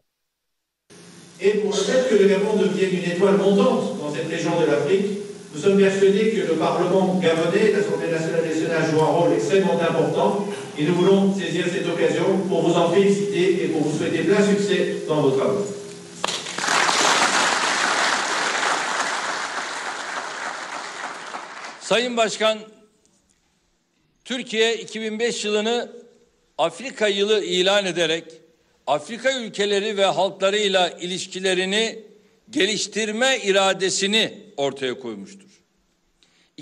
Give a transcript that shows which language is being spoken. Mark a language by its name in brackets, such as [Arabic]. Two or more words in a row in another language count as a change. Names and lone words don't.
[French] Et pour le fait que le Gabon devienne une étoile montante dans cette région de l'Afrique, nous sommes persuadés que le Parlement gabonais, l'Assemblée nationale joue un rôle extrêmement important et nous voulons saisir cette occasion pour vous en féliciter et pour vous souhaiter plein succès dans vos travaux. [Turkish] Sayın Başkan, Türkiye 2005 yılını Afrika yılı ilan ederek Afrika ülkeleri ve halklarıyla ilişkilerini geliştirme iradesini ortaya koymuştur.